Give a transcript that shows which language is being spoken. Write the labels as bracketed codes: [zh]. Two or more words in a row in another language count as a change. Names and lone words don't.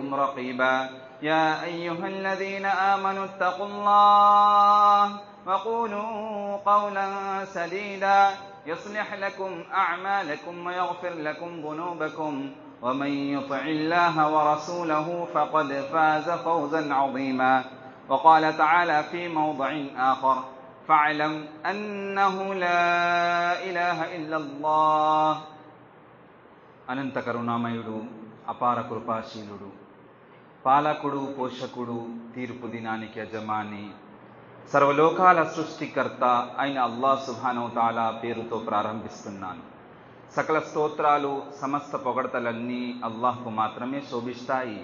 [ar] رقيبا يا أيها الذين آمنوا اتقوا الله وقولوا قولا سديدا يصلح لكم أعمالكم ويغفر لكم ذنوبكم ومن يطع الله ورسوله فقد فاز فوزا عظيما وقال تعالى في موضع آخر فاعلم أنه لا إله إلا الله [te] అనంత కరుణామయుడు అపార కృపాశీలుడు పాలకుడు పోషకుడు తీర్పు దినానికి యజమాని సర్వలోకాల సృష్టికర్త అయిన అల్లాహ్ [ar] سبحانه وتعالى [te] పేరుతో ప్రారంభిస్తున్నాను. సకల స్తోత్రాలు సమస్త పొగడతలన్నీ అల్లాహ్కు మాత్రమే శోభిస్తాయి.